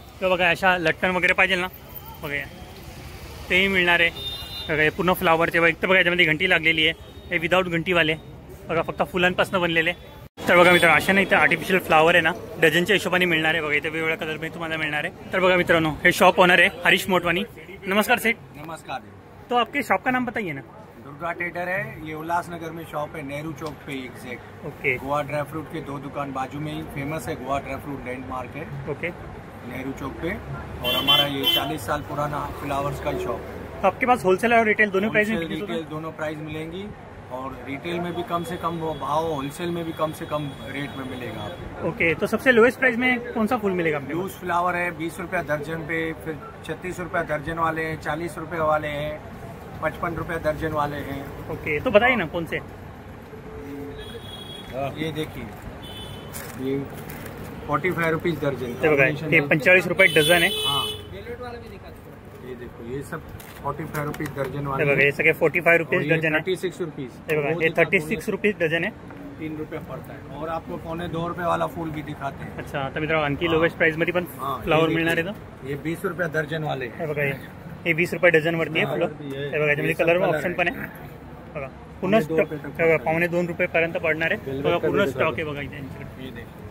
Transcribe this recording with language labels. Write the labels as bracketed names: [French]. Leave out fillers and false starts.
[Marathi] किंवा बघा अशा लटकन वगैरे पाहिजे ना बघा तेही मिळणार आहे. बघा हे पूर्ण फ्लावरचे बघा. एक तर बघा याच्यामध्ये घंटी लागलेली आहे. हे विदाऊट घंटीवाले बघा फक्त फुलांपासून बनलेले. तर बघा मित्रांनो अशा नाही इथे आर्टिफिशियल फ्लावर आहे ना डझनच्या हिशोबाने मिळणार आहे. बघा इथे वेगवेगळ्या कलरमध्ये तुम्हाला मिळणार आहे. तर बघा मित्रांनो हे शॉप ओनर है हरीश मोटवानी. नमस्कार सेठ. [Hindi] नमस्कार. तो आपके शॉप का नाम बताइए ना. दुर्गा ट्रेडर है, ये उल्लासनगर में शॉप है, नेहरू चौक पे exact. Okay. Goa dry fruit के 2 दुकान बाजू में ही फेमस है. गोवा ड्राई फ्रूट लैंडमार्क है. ओके. नेहरू चौक पे. और हमारा ये 40 साल पुराना फ्लावर्स का शॉप. तो आपके पास होलसेल और रिटेल दोनों प्राइस में रिटेल दोनों प्राइस मिलेंगी. और रिटेल में भी कम से कम भाव, होलसेल में भी कम से कम रेट में मिलेगा आपको. ओके. तो सबसे लोएस्ट प्राइस में कौन सा फूल मिलेगा? लूज फ्लावर है 20 रुपया दर्जन पे, फिर 36 रुपया दर्जन वाले हैं, 40 रुपये वाले हैं, 55 रुपया दर्जन वाले हैं. ओके. तो बताइए ना कौन से. ये देखिए ये 45 रुपीज दर्जन. 45 रुपये डझन है. हाँ ये देखो ये सब 45 रुपीज दर्जन वाले. ये सगळे 45 रुपीज डझन है. 36 रुपीज. ये 36 रुपीज डझन है. 3 रुपये पड़ता है. और आपको 2.25 रुपये वाला फूल भी दिखाते हैं. अच्छा. [Marathi] तर मित्रांनो आणखी लोवेस्ट प्राइस मध्ये पण फ्लावर मिळणार आहे. [Hindi] ये 20 रुपया दर्जन वाले. [Marathi] हे बघा हे 20 रुपये डझन वरती आहे फुलं. हे बघा याच्यामध्ये कलर ऑप्शन पण आहे. बघा पूर्ण स्टॉक 2.25 रुपये पर्यंत पडणार आहे. बघा पूर्ण स्टॉक आहे बघा इथे यांच्याकडे.